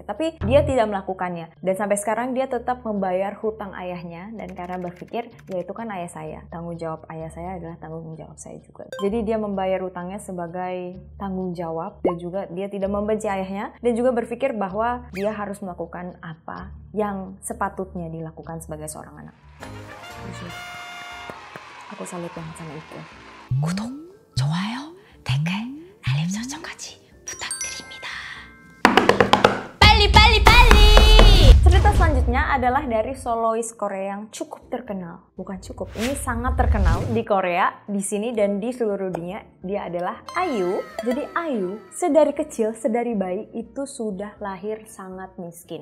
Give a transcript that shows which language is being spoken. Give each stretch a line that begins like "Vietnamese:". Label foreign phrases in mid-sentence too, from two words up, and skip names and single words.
Indonesian: Tapi dia tidak melakukannya dan sampai sekarang dia tetap membayar hutang ayahnya, dan karena berpikir ya itu kan ayah saya, tanggung jawab ayah saya adalah tanggung jawab saya juga. Jadi dia membayar hutangnya sebagai tanggung jawab dan juga dia tidak membenci ayahnya dan juga berpikir bahwa dia harus melakukan apa yang sepatutnya dilakukan sebagai seorang anak. Aku salut banget sama itu.
Korean: 구독, 좋아요, 댓글, 알림 설정까지 부탁드립니다. 빨리 빨리 빨리!
Indonesian: Cerita selanjutnya adalah dari solois Korea yang cukup terkenal. Bukan cukup, ini sangat terkenal di Korea, di sini dan di seluruh dunia. Dia adalah IU. Jadi IU sedari kecil, sedari bayi itu sudah lahir sangat miskin.